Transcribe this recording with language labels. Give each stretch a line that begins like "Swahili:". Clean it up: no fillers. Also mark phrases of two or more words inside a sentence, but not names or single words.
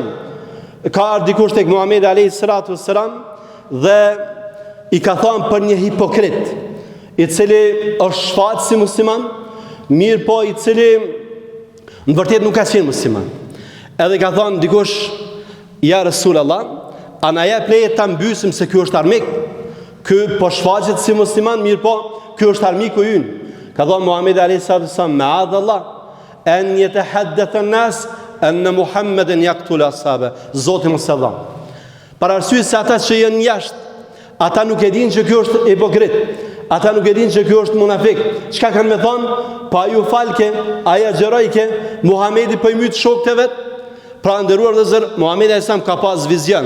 Albanian: Ka ardhur dikush tek Muhamedi
Arabic: عليه الصلاة والسلام
Albanian: dhe i ka thënë për një hipokrit, i cili është shfaqur si musliman, mirë po i cili në vërtet nuk ka qenë musliman. Edhe ka thënë dikush,
Arabic: يا رسول الله,
Albanian: a na jep leje ta mbysim se ky është armik. Ky po shfaqet si musliman, mirë po ky është armiku ynë. Ka thënë
Arabic: Muhamedi عليه الصلاة والسلام, معاذ الله أن يتحدث الناس أن محمدا يقتل أصحابه.
Albanian: Zoti mos e dha. Për arsye se ata që janë jashtë, ata nuk e dinë që ky është hipokrit. Ata nuk e dinë që ky është munafik. Çka kanë me thonë? Pa ju falke, aja xherojke, Muhamedi po i myt shokët e vet. Pra nderuar vëllezër, Muhamedi
Arabic: عليه السلام
Albanian: ka pas vizion.